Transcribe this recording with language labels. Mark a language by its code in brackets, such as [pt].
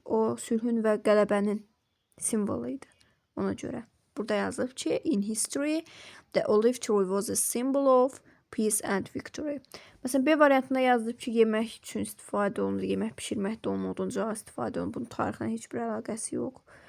[az] O sülhün və qələbənin simvolu idi. Ona görə. Burada yazılıb ki, [en] in history, the olive tree was a symbol of peace and victory. [az] Məsələn, B variantında yazılıb ki, yemək üçün istifadə olunur, yemək pişirməkdə onun oduncağı istifadə olunur. Bunun tarixlə heç bir əlaqəsi yox.